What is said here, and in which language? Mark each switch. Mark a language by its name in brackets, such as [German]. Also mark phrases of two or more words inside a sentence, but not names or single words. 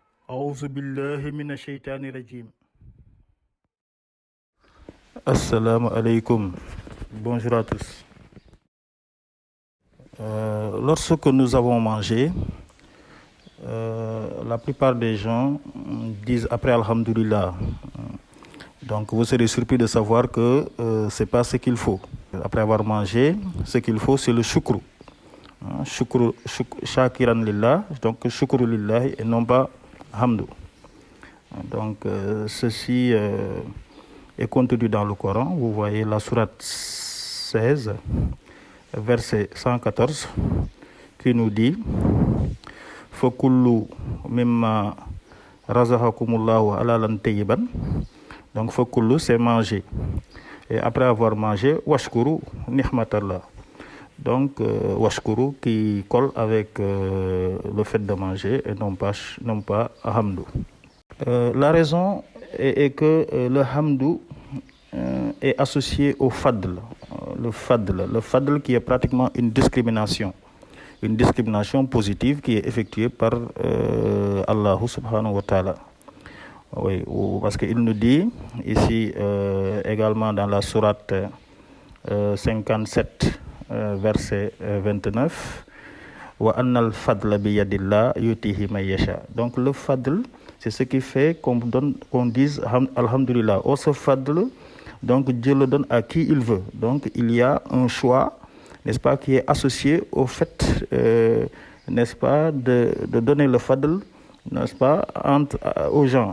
[Arabic] أعوذ بالله من الشيطان الرجيم. السلام عليكم. [French] Bonjour à tous. Lorsque nous avons mangé, la plupart des gens disent après Alhamdulillah. Donc vous serez surpris de savoir que ce n'est pas ce qu'il faut. Après avoir mangé, ce qu'il faut c'est le shukru. [Arabic] شكر شاكرا لله, [French] donc [Arabic] شكر لله [French] et non pas hamdu. Donc ceci est contenu dans le Coran. Vous voyez la sourate 16, verset 114, qui nous dit [Arabic] فكلوا مما رزقكم الله حلالا طيبا. [French] Donc fakullu c'est manger. Et après avoir mangé, [Arabic] واشكروا نعمة الله. [French] Donc washkuru qui colle avec le fait de manger et non pas hamdu. La raison est que le hamdu est associé au fadl. Le fadl qui est pratiquement une discrimination positive qui est effectuée par Allah [Arabic] سبحانه وتعالى. [French] Oui, parce qu'il nous dit ici également dans la sourate 57, verset 29, [Arabic] وأن الفضل بيد الله يؤتيه من يشاء. [French] Donc le fadl, c'est ce qui fait qu'on dise alhamdulillah. Oh, ce fadl, donc Dieu le donne à qui il veut. Donc il y a un choix, n'est-ce pas, qui est associé au fait, n'est-ce pas, de donner le fadl, n'est-ce pas, aux gens.